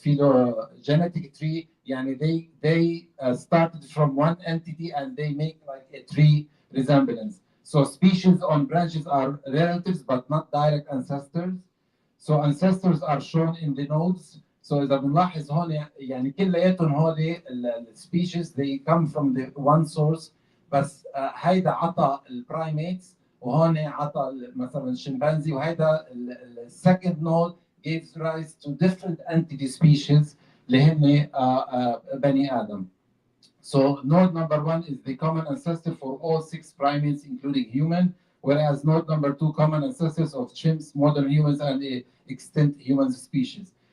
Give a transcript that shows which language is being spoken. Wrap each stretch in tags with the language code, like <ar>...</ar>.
<en>Phylogenetic tree, yani they started from one entity and they make like a tree resemblance. So species on branches are relatives but not direct ancestors. So ancestors are shown in the nodes. So</en> <ar>إذا بنلاحظ هون يعني كلياتهم هول</ar> <en>species, they come from the one source.</en> <ar>بس هيدا عطى البرايميتس وهون عطى مثلا الشمبانزي, وهيدا</ar> <en>second node gives rise to different entity species</en> <ar>اللي هن بني آدم.</ar> <en>So node number 1 is the common ancestor for all 6 primates, including human, whereas node number 2 common ancestors of chimps, modern humans, and extinct human species.</en>